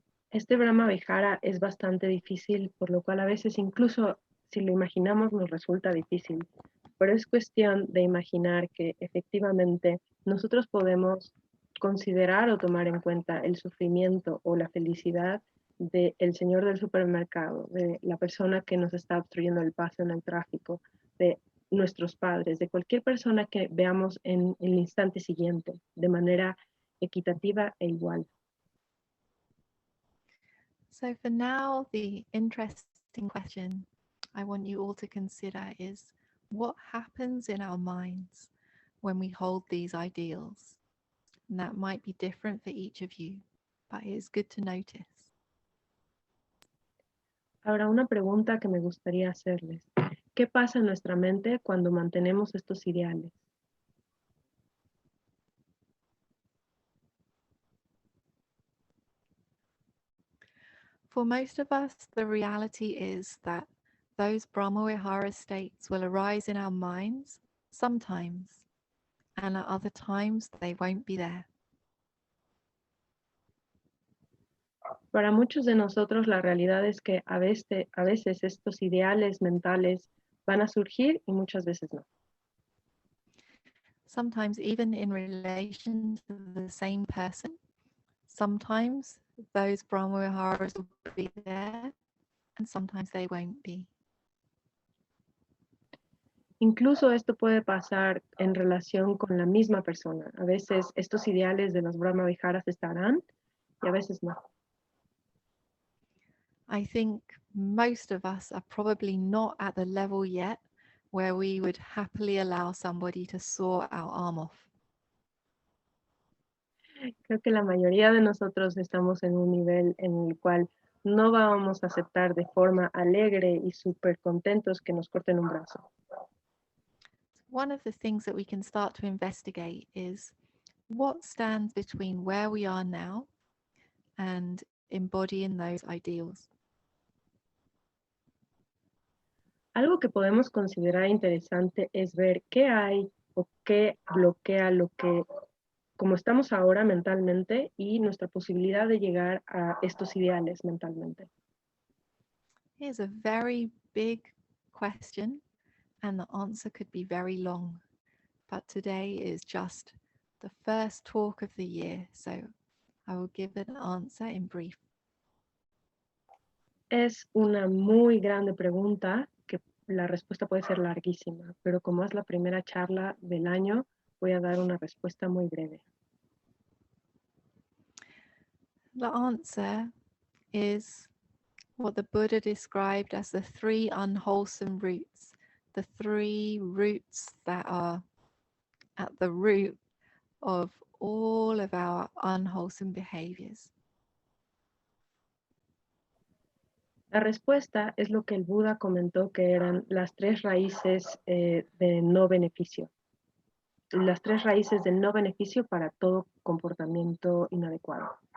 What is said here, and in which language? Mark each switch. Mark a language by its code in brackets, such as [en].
[es] Este Brahmavihārā es bastante difícil, por lo cual a veces incluso si lo imaginamos nos resulta difícil, pero es cuestión de imaginar que efectivamente nosotros podemos considerar o tomar en cuenta el sufrimiento o la felicidad del señor del supermercado, de la persona que nos está obstruyendo el paso en el tráfico, de nuestros padres, de cualquier persona que veamos en el instante siguiente, de manera equitativa e igual. [en] So for now, the interesting question I want you all to consider is, what happens in our minds when we hold these ideals. And that might be different for each of you, but it's good to notice. [es] Ahora, una pregunta que me gustaría hacerles. ¿Qué pasa en nuestra mente cuando mantenemos estos ideales? [en] For most of us, the reality is that those Brahmavihārā states will arise in our minds sometimes, and at other times they won't be there. [es] Para muchos de nosotros la realidad es que a veces estos ideales mentales van a surgir y muchas veces no. [en] Sometimes even in relation to the same person, sometimes those Brahmavihārās will be there and sometimes they won't be. [es] Incluso esto puede pasar en relación con la misma persona. A veces estos ideales de los Brahmaviharās estarán y a veces no. [en] I think most of us are probably not at the level yet where we would happily allow somebody to saw our arm off. [es] Creo que la mayoría de nosotros estamos en un nivel en el cual no vamos a aceptar de forma alegre y súper contentos que nos corten un brazo. [en] One of the things that we can start to investigate is what stands between where we are now and embodying those ideals. [es] Algo que podemos considerar interesante es ver qué hay o qué bloquea lo que, como estamos ahora mentalmente y nuestra posibilidad de llegar a estos ideales mentalmente. [en] Here's a very big question, and the answer could be very long, but today is just the first talk of the year, so I will give an answer in brief. [es] Es una muy grande pregunta que la respuesta puede ser larguísima, pero como es la primera charla del año, voy a dar una respuesta muy breve. [en] The answer is what the Buddha described as the three unwholesome roots, the three roots that are at the root of all of our unwholesome behaviors. [es] La respuesta es lo que el Buda comentó que eran las tres raíces de no beneficio. Las tres raíces de no beneficio para todo comportamiento inadecuado.